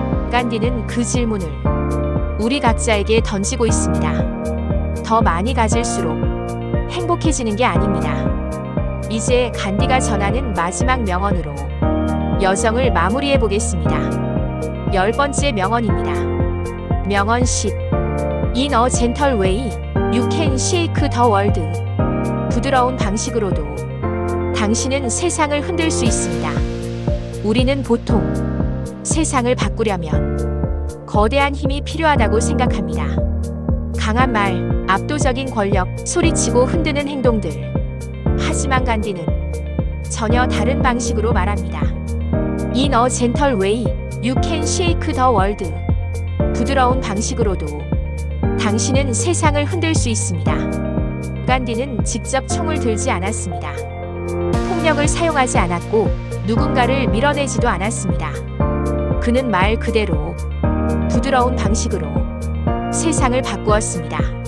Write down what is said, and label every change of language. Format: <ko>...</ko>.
<ko>간디는 그 질문을 우리 각자에게 던지고 있습니다. 더 많이 가질수록 행복해지는 게 아닙니다. 이제 간디가 전하는 마지막 명언으로 여정을 마무리해 보겠습니다. 10번째 명언입니다. 명언 10.</ko> <en>In a gentle way, you can shake the world.</en> <ko>부드러운 방식으로도 당신은 세상을 흔들 수 있습니다. 우리는 보통 세상을 바꾸려면 거대한 힘이 필요하다고 생각합니다. 강한 말, 압도적인 권력, 소리치고 흔드는 행동들. 하지만 간디는 전혀 다른 방식으로 말합니다.</ko> <en>In a gentle way, you can shake the world.</en> <ko>부드러운 방식으로도 당신은 세상을 흔들 수 있습니다. 간디는 직접 총을 들지 않았습니다. 폭력을 사용하지 않았고 누군가를 밀어내지도 않았습니다. 그는 말 그대로 부드러운 방식으로 세상을 바꾸었습니다.</ko>